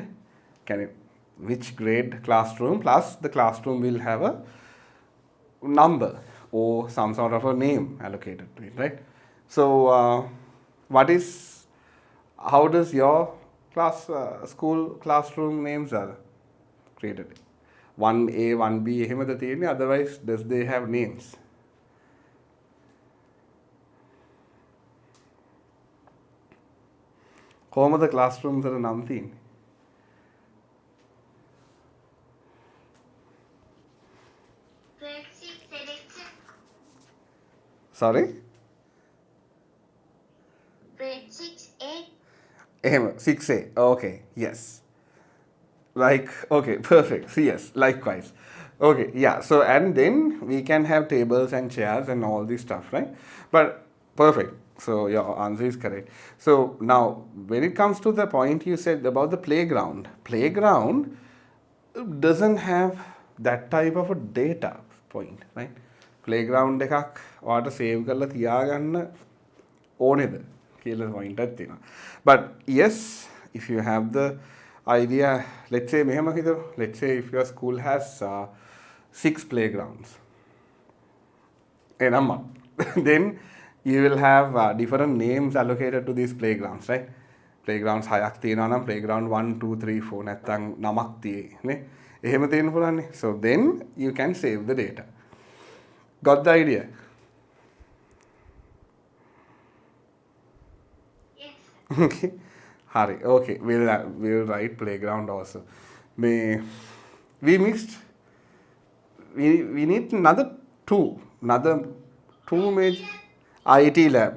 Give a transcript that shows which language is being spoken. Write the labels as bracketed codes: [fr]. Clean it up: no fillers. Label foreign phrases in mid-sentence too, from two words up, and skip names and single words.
[en] Can it, which grade classroom, plus the classroom will have a number or some sort of a name allocated to it, right? So what is, how does your school classroom names are created? 1A, [si] 1B, එහෙමද තියෙන්නේ? [en] Otherwise does they have names? [si] කොහොමද classrooms වල නම් තියෙන්නේ? [en] Grade 6 Edexcel. Sorry? Grade 6A. එහෙම 6A. Okay, yes. Like, okay, perfect. So yes, likewise. Okay, yeah. So and then we can have tables and chairs and all this stuff, right? But perfect. So your answer is correct. So now, when it comes to the point you said about the playground doesn't have that type of a data point, right? [si] Playground එකක් ඔයාට save කරලා තියාගන්න ඕනේද කියලා point එකක් තියෙනවා. [en] But yes, if you have the idea, let's say [si] මෙහෙම හිතමු, [en] let's say if your school has 6 playgrounds, then you will have different names allocated to these playgrounds, right? [si] Playgrounds 6ක් තියෙනවා නම් playground 1 2 3 4 නැත්තම් 9ක් තියෙයි නේ. එහෙම තියෙන්න පුළුවන් නේ. [en] So then you can save the data. Got the idea? Yes. Okay. Hari. Okay. We'll write playground also. We mixed. We need another two major IT lab.